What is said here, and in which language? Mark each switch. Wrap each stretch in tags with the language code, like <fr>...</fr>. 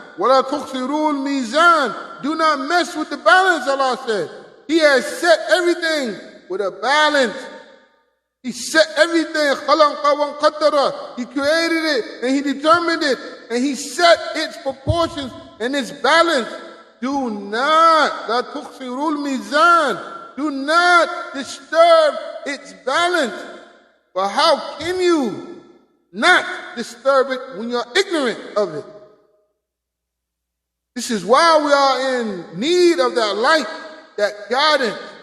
<ar>وَلَا تُخْسِرُوا الْمِيزَانِ.</ar> <en>Do not mess with the balance, Allah said. He has set everything with a balance. He set everything.</en> <ar>خَلَقَ وَانْقَدَّرَ.</ar> <en>He created it and He determined it. And He set its proportions and its balance. Do not,</en> <ar>لَا تُخْسِرُوا الْمِيزَانِ.</ar> <en>Do not disturb its balance. But how can you not disturb it when you're ignorant of it? This is why we are in need of that light, that guidance.</en>